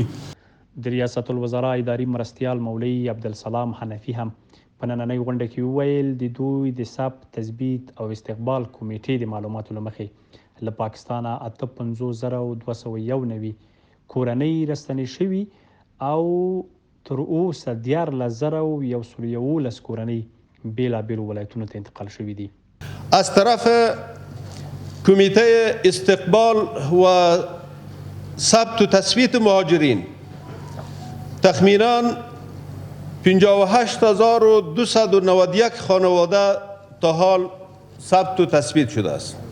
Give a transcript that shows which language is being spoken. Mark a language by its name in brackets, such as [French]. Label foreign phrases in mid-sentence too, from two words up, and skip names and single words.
[Pashto] د ریاست الوزرا اداري مرستیال مولوي عبدالسلام حنفي هم په نننۍ غونډه کې وویل د دوی د ثبت، تثبیت او استقبال کمیټې د معلوماتو له مخې له پاکستانه 58,291 کورنۍ راستنې شوي او تر اوسه 14,111 کورنۍ بېلابېلو ولایتونو ته انتقال شوي دي. [Persian] از طرف کمیته استقبال و ثبت و تثبیت مهاجرین تخمینا 58,291 خانواده تا حال ثبت و تثبیت شده است